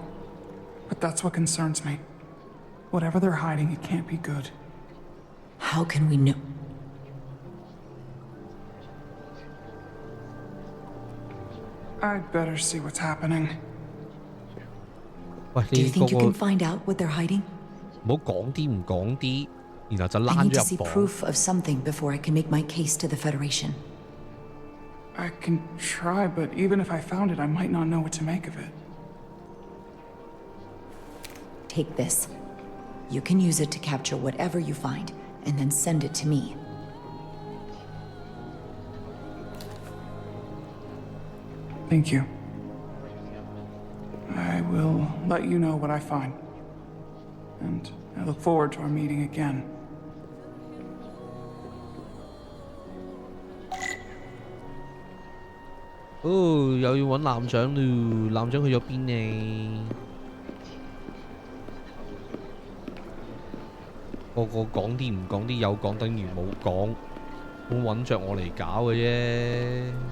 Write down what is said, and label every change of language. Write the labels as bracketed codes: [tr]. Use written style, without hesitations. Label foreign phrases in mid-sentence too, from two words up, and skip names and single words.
[en] But that's what concerns me. Whatever they're hiding, it can't be good. How can we know? I'd better see what's happening. Do you think you can find out what they're hiding? [yue] 唔好講啲唔講啲，然後就 [en] I [yue] 躝 [en] need to [yue] 咗 [en] see [yue] 入房。 [en] proof of something before I can make my case to the Federation. I can try, but even if I found it, I might not know what to make of it. Take this. You can use it to capture whatever you find, and then send it to me. Thank you. I will let you know what I find. And I look forward to our meeting again. [yue] Oh, 又要揾艦長咯，艦長去咗邊呢？個個講啲唔講啲，有講等於冇講，好揾着我嚟搞嘅啫。